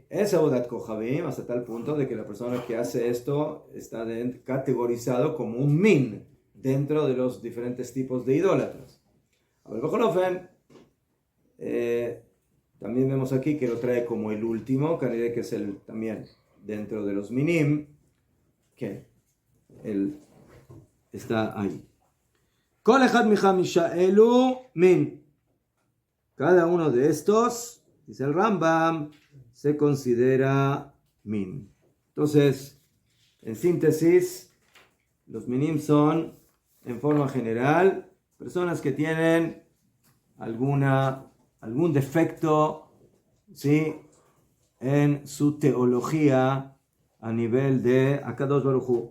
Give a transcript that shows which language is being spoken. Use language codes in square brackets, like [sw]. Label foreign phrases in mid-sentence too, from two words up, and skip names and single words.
[es] Es [he] עבודת כוכבים [es] hasta tal punto de que la persona que hace esto está categorizado como un min dentro de los diferentes tipos de idólatras. A ver, también vemos aquí que lo trae como el último, que es el también dentro de los minim, que él está ahí. [he] כל אחד מחמשה אלו מין. [es] Cada uno de estos, dice el Rambam, se considera min. Entonces, en síntesis, los minim son, en forma general, personas que tienen algún defecto, ¿sí?, en su teología a nivel de [he] הקדוש ברוך הוא.